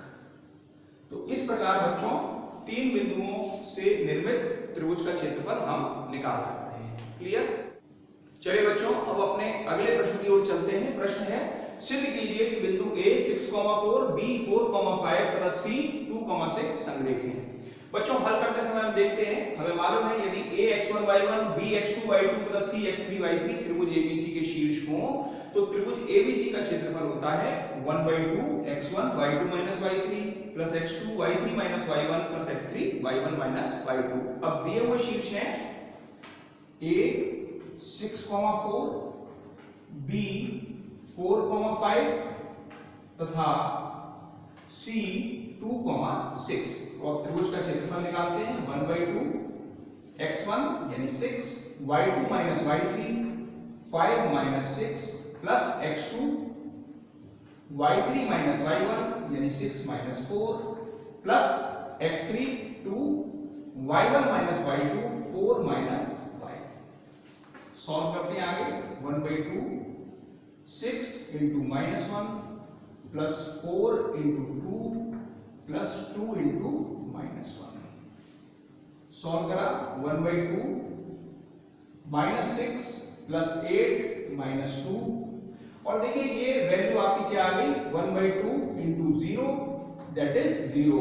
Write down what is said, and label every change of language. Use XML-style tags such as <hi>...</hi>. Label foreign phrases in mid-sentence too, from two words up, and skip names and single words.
<hi>तो इस प्रकार बच्चों 3 बिंदुओं से निर्मित त्रिभुज का क्षेत्रफल हम निकाल सकते हैं। क्लियर? चलिए बच्चों अब अपने अगले प्रश्न की ओर चलते हैं। प्रश्न है सिद्ध कीजिए कि बिंदु A 6,4, B 4,5 तथा C 2,6 संरेख हैं। बच्चों हल करते समय हम देखते हैं, हमें मालूम है यदि A x1 y1, B x2 y2 तथा C x3 y3 त्रिभुज ABC के शीर्ष हों तो त्रिभुज ABC का क्षेत्रफल होता है 1/2 x1 y2 - y3 प्लस x2 y3 - y1 प्लस x3 y1 - y2। अब दिए हुए शीर्ष हैं A 6,4, B 4,5 तथा C 2,6। तो अब त्रिभुज का क्षेत्रफल निकालते हैं 1/2 x1 यानी 6 y2 - y3 5 - 6 प्लस x2 y3 - y1 यानी 6 - 4 प्लस x3 2 y1 - y2 4 - y। सॉल्व करते हैं आगे 1/2 6 इंटू -1 प्लस 4 इंटू 2 प्लस 2 इंटू -1। सॉल्व करा 1/2 -6 प्लस 8 -2 और देखिए ये वैल्यू आपकी क्या आ गई 1/2 इंटू 0</hi> <en>that is</en> <hi>0।</hi>